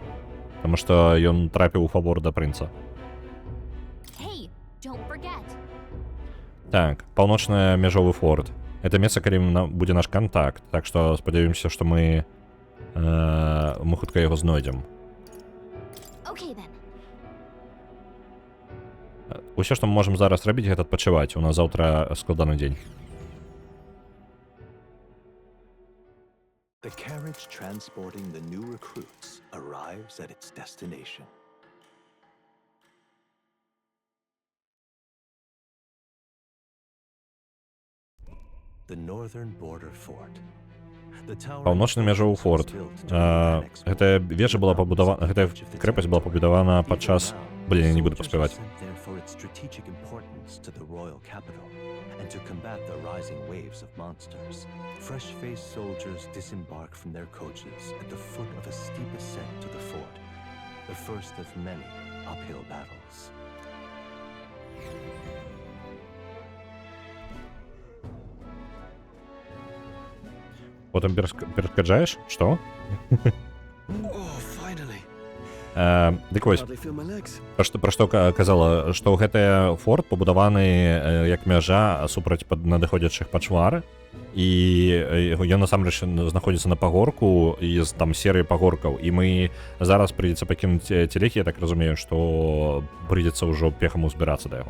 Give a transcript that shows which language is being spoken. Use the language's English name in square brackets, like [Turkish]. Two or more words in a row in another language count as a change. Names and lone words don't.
[Belarusian] Таму што ён трапіў у фавор да прынца. Так, паўночны мяжовы форт. Это месца, калі будзе наш контакт, так што спадзяёмся, што мы хутка яго знойдзем. Усё, што мы можам зараз рабіць, гэта адпачываць. У нас заўтра складаны дзень. [English] The carriage transporting the new recruits arrives at its destination. The northern border fort. [Belarusian] Паўночны мяжовы форт. Гэтая вежа была пабудавана, гэтая крэпасць была пабудавана падчас... Блін, я не буду паспяваць. [English] And to combat the rising waves of monsters, fresh-faced soldiers disembark from their coaches at the foot of a steep ascent to the fort, the first of many uphill battles. [Russian] Потом перешкаджаешь? Что? [Belarusian] Дык вось, пра што казала, што гэты форт пабудаваны як мяжа супраць надыходзячых пачвар, і ён насамрэч знаходзіцца на пагорку і там серыі пагоркаў, і мы зараз прыйдзецца пакінуць целехі, я так разумею, што прыйдзецца ўжо пехам узбірацца да яго.